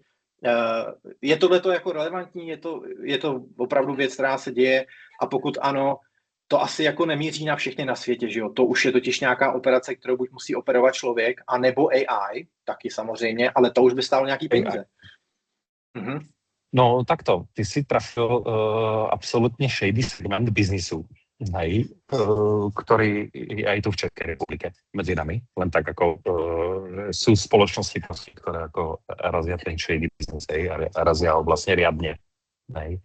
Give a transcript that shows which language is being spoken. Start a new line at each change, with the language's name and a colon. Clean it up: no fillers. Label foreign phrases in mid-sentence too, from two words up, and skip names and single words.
Czech: Je tohleto jako relevantní, je to opravdu věc, která se děje, a pokud ano, to asi jako nemíří na všechny na světě, že jo? To už je totiž nějaká operace, kterou buď musí operovat člověk, anebo AI, taky samozřejmě, ale to už by stálo nějaký peníze.
Slovak: No takto, ty si trafil absolútne shady segment biznisu, hej, ktorý je aj tu v Českej republike medzi nami, len tak ako sú spoločnosti, ktoré ako razia ten
English: shady business,
Slovak: hej, a razia ho vlastne riadne, hej.